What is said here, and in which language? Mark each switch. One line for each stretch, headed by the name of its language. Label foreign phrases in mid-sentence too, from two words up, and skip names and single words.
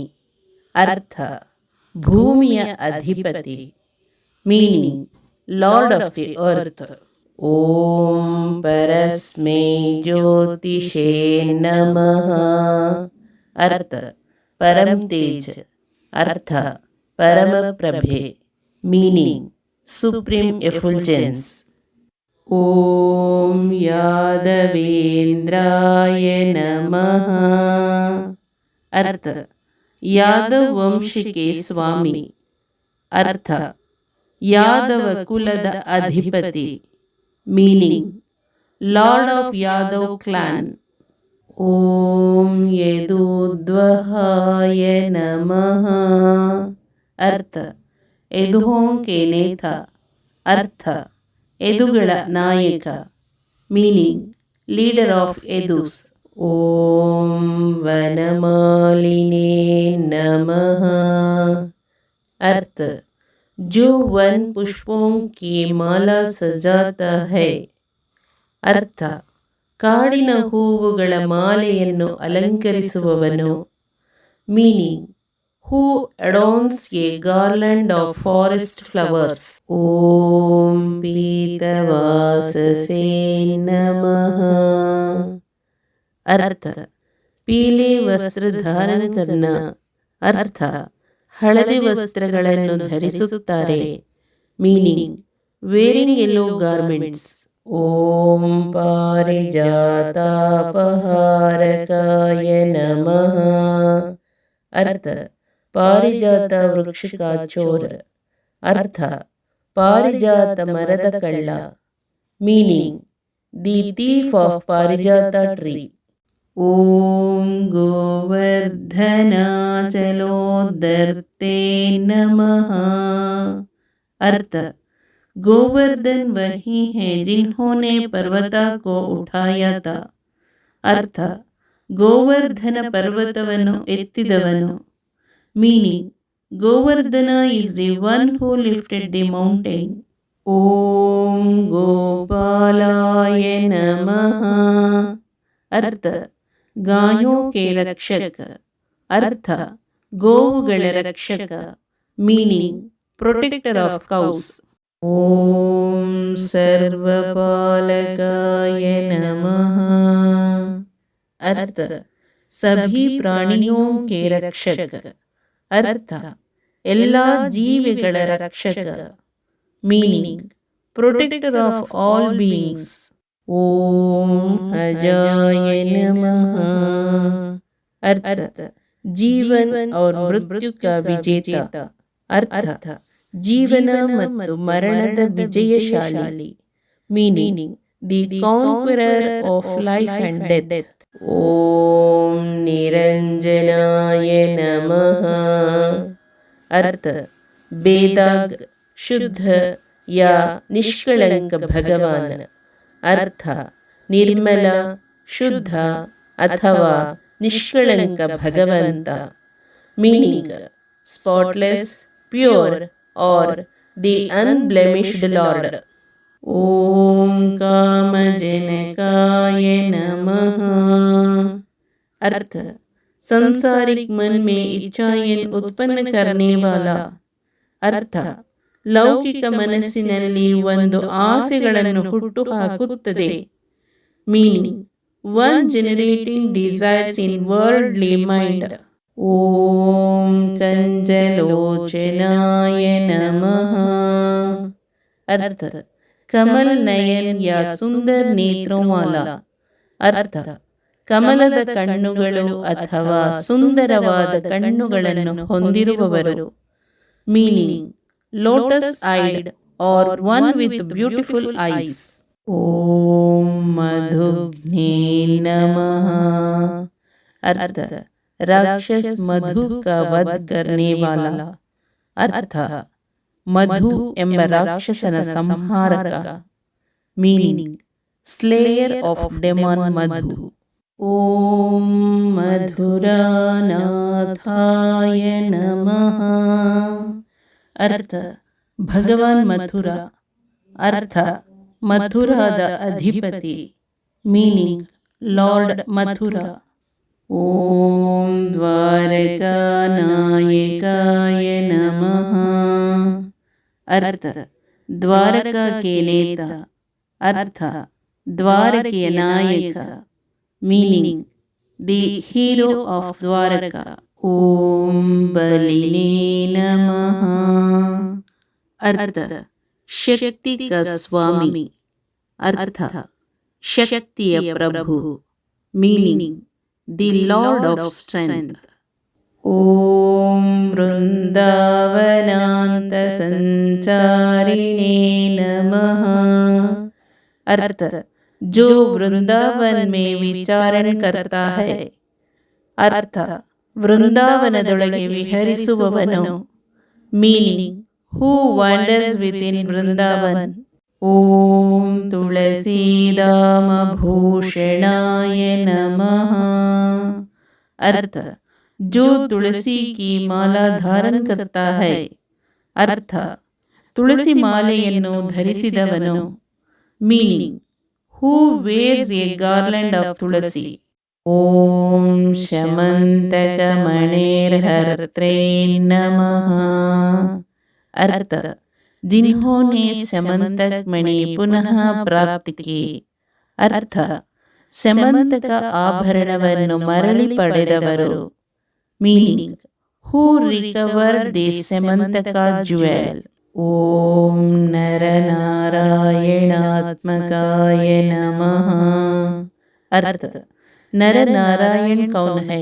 Hindi: अर्थ,
Kannada: ಭೂಮಿಯ ಅಧಿಪತಿ.
English: Meaning, Lord of the earth.
Sanskrit: ओम परस्मै ज्योतिषे नमः.
Hindi: अर्थ, परम तेज.
Kannada: अर्थ, ಪರಮ ಪ್ರಭೆ.
English: Meaning, supreme effulgence.
Sanskrit: ओम यादवेंद्राय नमः.
Hindi: अर्थ, यादव वंश के स्वामी.
Kannada: अर्थ, ಯಾದವ ಕುಲದ ಅಧಿಪತಿ.
English: Meaning, lord of Yadava clan.
Sanskrit: ओम यदुद्वहाय नमः.
Hindi: अर्थ, यदुओं के नेता.
Kannada: अर्थ, ಯದುಗಳ ನಾಯಕ.
English: Meaning, leader of Yadus.
Sanskrit: ओम वनमालिने नमः.
Hindi: अर्थ, जो वन पुष्पों की माला सजाता है.
Kannada: अर्थ, ಕಾಡಿನ ಹೂವುಗಳ ಮಾಲೆಯನ್ನು ಅಲಂಕರಿಸುವವನು.
English: Meaning, who adorns a garland of forest flowers.
Sanskrit: ಓಂ ಪೀತವಾಸಸೇ ನಮಃ.
Hindi: अर्थ, पीले वस्त्र धारण करना.
Kannada: अर्थ, ಹಳದಿ ವಸ್ತ್ರಗಳನ್ನು ಧರಿಸುತ್ತಾರೆ.
English: Meaning, wearing yellow garments.
Sanskrit: ಓಂ ಪಾರಿಜಾತಾಪಹಾರಕಾಯ ನಮಃ.
Hindi: अर्थ, पारिजात वृक्ष का चोर.
Kannada: अर्थ, ಪಾರಿಜಾತ ಮರದ ಕಳ್ಳ.
English: Meaning, the thief of Parijata tree.
Sanskrit: ಓಂ ಗೋವರ್ಧನಾಚಲೋದರ್ತೆ ನಮಃ.
Hindi: अर्थ, गोवर्धन वही है जिन्होंने पर्वता को उठाया था.
Kannada: अर्थ, ಗೋವರ್ಧನ ಪರ್ವತವನ್ನು ಎತ್ತಿದವನು.
English: Meaning, Govardhana is the one who lifted the mountain.
Sanskrit: ಓಂ ಗೋಪಾಲಾಯ ನಮಃ.
Hindi: अर्थ, गायों के रक्षक.
Kannada: अर्थ, ಗೋವುಗಳ ರಕ್ಷಕ.
English: Meaning, protector of cows.
Sanskrit: ಓಂ ಸರ್ವಪಾಲಕಾಯ ನಮಃ.
Hindi: अर्थ, सभी प्राणियों के रक्षक.
Kannada: अर्थ, ಎಲ್ಲ ಜೀವಿಗಳ ರಕ್ಷಕ.
English: Meaning, protector of all beings.
Sanskrit: ಓಂ अजाय नमः.
Hindi: अर्थ, जीवन और मृत्यु का विजेता.
Kannada: अर्थ, ಜೀವನ ಮತ್ತು ಮರಣದ ವಿಜಯಶಾಲಿ.
English: Meaning, the conqueror of life and death.
Sanskrit: ಓಂ ನಿರಂಜನಾಯ ನಮಃ.
Hindi: अर्थ, बेदाग, शुद्ध या निष्कलंक भगवान.
Kannada: अर्थ, ನಿರ್ಮಲ, ಶುದ್ಧ ಅಥವಾ ನಿಷ್ಕಳಂಕ ಭಗವಂತ.
English: Meaning, spotless, pure और the unblemished lord.
Sanskrit: ಓಂ कामजनकाय नमः।
Hindi: अर्थ संसारिक मन में इच्छाएं उत्पन्न करने वाला।
Kannada: ಅರ್ಥ ಲೌಕಿಕ ಮನಸ್ಸಿನಲ್ಲಿ ಒಂದು ಆಸೆಗಳನ್ನು ಹುಟ್ಟು ಹಾಕುತ್ತದೆ.
English: Meaning one generating desires in worldly mind.
Sanskrit: ಓಂ ಕಂಜಲೋಚನಾಯ ನಮಃ।
Hindi: अर्थ कमल नयन या सुंदर नेत्रों वाला।
Kannada: अर्थ ಕಮಲದ ಕಣ್ಣುಗಳು ಅಥವಾ ಸುಂದರವಾದ ಕಣ್ಣುಗಳನ್ನು ಹೊಂದಿರುವವರು.
English: Meaning lotus eyed or one with beautiful eyes.
Sanskrit: ಓಂ ಮಧುಘ್ನೇ ನಮಃ।
Hindi: अर्थ राक्षस मधु का वध करने वाला।
Kannada: अर्थ ಮಧು ಎಂಬ ರಾಕ್ಷಸನ ಸಂಹಾರಕ.
English: Meaning slayer of demon Madhu.
Sanskrit: ಓಂ ಮಧುರಾನಾಥಾಯ ನಮಃ।
Hindi: अर्थ भगवान मथुर.
Kannada: अर्थ ಮಥುರಾದ ಅಧಿಪತಿ.
English: Meaning Lord Mathura.
Sanskrit: ಓಂ ದ್ವಾರಕಾನಾಯಕಾಯ ನಮಃ।
Hindi: अर्थ द्वारका के नेता।
Kannada: अर्थ ದ್ವಾರಕೆಯ ನಾಯಕ.
English: Meaning the hero of Dwaraka.
Sanskrit: ಓಂ ಬಲಿನೇ ನಮಃ।
Hindi: अर्थ शक्ति का स्वामी.
Kannada: अर्थ ಶಕ್ತಿಯ ಪ್ರಭು.
English: Meaning the lord of strength.
Sanskrit: ಓಂ वृंदावनांत संचारिणे नमः।
Hindi: अर्थ जो वृंदावन में विचारण करता है.
Kannada: अर्थ ವೃಂದಾವನದೊಳಗೆ ವಿಹರಿಸುವವನು.
English: Meaning who wanders within Vrindavan.
Sanskrit: ಓಂ ತುಳಸೀದಾಮ ಭೂಷಣಾಯ ನಮಃ।
Hindi: अर्थ जो तुलसी की माला धारण करता है.
Kannada: अर्थ ತುಳಸಿ ಮಾಲೆಯನ್ನು ಧರಿಸಿದವನು.
English: Meaning who wears a garland of Tulsi.
Sanskrit: ಓಂ ಶಮಂತಕ ಮಣೇರ್ಹರ್ತ್ರೇ ನಮಃ।
Hindi: अर्थ जिन्होंने समंतक मणि पुनः प्राप्त की.
Kannada: अर्थ ಸಮಂತಕ ಆಭರಣವನ್ನು ಮರಳಿ ಪಡೆದವರು.
English: Meaning who recover the Samantaka jewel.
Sanskrit: ಓಂ ನರನಾರಾಯಣಾತ್ಮಕಾಯ ನಮಃ।
Hindi: अर्थ नरनारायण कौन है.